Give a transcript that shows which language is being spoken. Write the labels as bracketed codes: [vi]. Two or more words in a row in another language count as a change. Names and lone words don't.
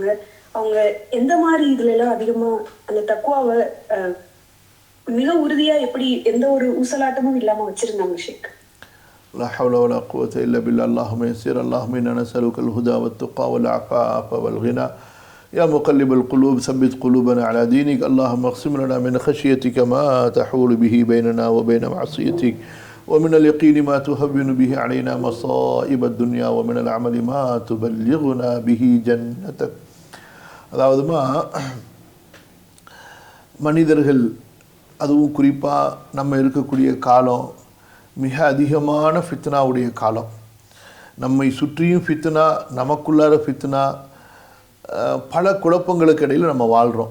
[ta] அவங்க எந்த மாதிரி இதுல எல்லாம் அதிகமா அந்த தக்குவாவை மிக உறுதியா எப்படி எந்த ஒரு ஊசலாட்டமும் இல்லாம வச்சிருந்தாங்க ஷேக்? [ar] لا حول ولا قوة إلا بالله. اللهم يسر. اللهم إنا نسألك الهدى والتقى والعفاف والغنى. يا مقلب القلوب ثبت قلوبنا على دينك. اللهم اقسم لنا من خشيتك ما تحول به بيننا وبين معصيتك ومن اليقين ما تهون به علينا مصائب الدنيا ومن العمل ما تبلغنا به جنتك. [ta] அதாவதுமா மனிதர்கள் அதுவும் குறிப்பாக நம்ம இருக்கக்கூடிய காலம் மிக அதிகமான ஃபித்னாவுடைய காலம். நம்மை சுற்றியும் ஃபித்னா, நமக்குள்ளார ஃபித்னா, பல குழப்பங்களுக்கு இடையில் நம்ம வாழ்கிறோம்.